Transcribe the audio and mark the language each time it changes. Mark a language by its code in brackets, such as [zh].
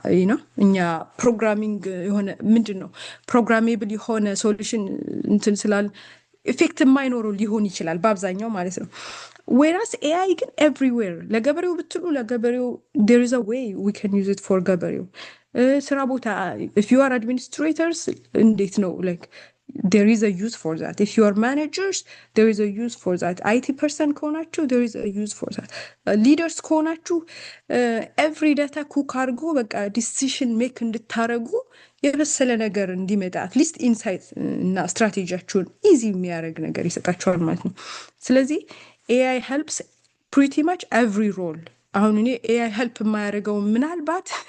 [am] ነው። እኛ ፕሮግራሚንግ የሆነ ምንድን ነው ፕሮግራሜብል የሆነ ሶሉሽን እንትን ስላል ኢፌክት የማይኖረው ሊሆን ይችላል በአብዛኛው ማለት ነው። ዌራስ ኤአይ ግን ኤቭሪዌር ለገበሬው ብትሉ ለገበሬው [en] there is a way we can use it for [am] ገበሬው ስራ ቦታ [en] if you are administrators [am] እንዴት ነው [en] like there is a use for that. If you are managers there is a use for that. IT person ከሆናችሁ there is a use for that. [am] Leaders ከሆናችሁ every data cook አድርጎ በቃ decision make እንድታረጉ የበሰለ ነገር እንዲመጣ አትሊስት ኢንሳይት እና ስትራቴጂያችሁን ኢዚ የሚያደርግ ነገር ይሰጣችኋል ማለት ነው። ስለዚህ [en] ኤአይ ሄልፕስ ፕሪቲ ማች ኤቭሪ ሮል። [am] አሁን እኔ ኤአይ ሄልፕ የማያደርገው ምናልባት